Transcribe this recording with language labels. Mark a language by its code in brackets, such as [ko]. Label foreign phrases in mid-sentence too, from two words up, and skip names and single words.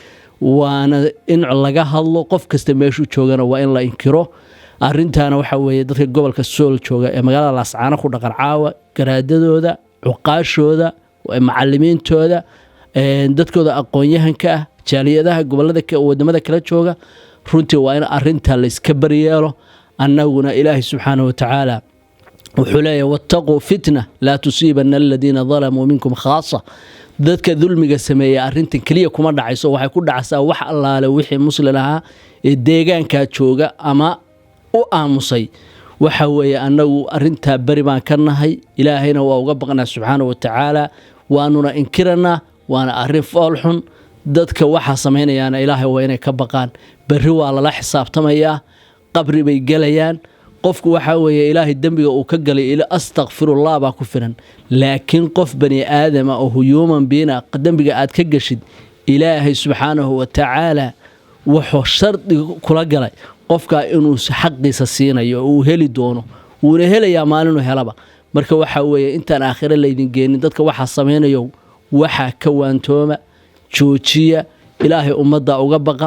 [so] waana in laga hadlo qof kasta meeshu joogana waa in la inkiro arintaana waxa weeye dadka gobolka Sool jooga ee magaalada Laascaano ku dhaqan caawa garaadadooda cuqaashooda macallimiintooda dadkooda aqoon-yahanka ah jaaliyadaha gobolada wadamada kala jooga runtii waa in arinta la iska bariyeelo annaguna Ilaahay [ar] سبحانه وتعالى وحلية واتقوا فتنة لا تصيبن الذين ظلموا منكم خاصة [so] dadka dulmiga sameeya arintan kaliya kuma dhacayso waxay ku dhacaysaa wax allaale wixii muslimaha ee deegaanka jooga ama u aamusay waxa weeye anagu arinta bari baan ka nahay ilaahayna waa uga baqnaa [ar] سبحانه وتعالى [so] waanuna inkirana waana arin foolxun dadka waxa sameynayaan ilaahay waa inay ka baqaan bari waa la xisaabtamaya qabri bay galayaan qofku waxa weeye ilaahay dambiga uu ka galay ila astaghfirullah baa ku filan laakiin qof bani aadam oo [en] human being [so] dambiga aad ka gashid ilaahay [ar] سبحانه وتعالى [so] wuxuu shardi kula galay qofka inuu xaqiisa siinayo oo heli doono wuuna helayaa maalin uu helaba marka waxa weeye intaan aakhira leedin geenin dadka waxa sameynayo waxa ka waantooma joojiya ilaahay ummadda uga baqa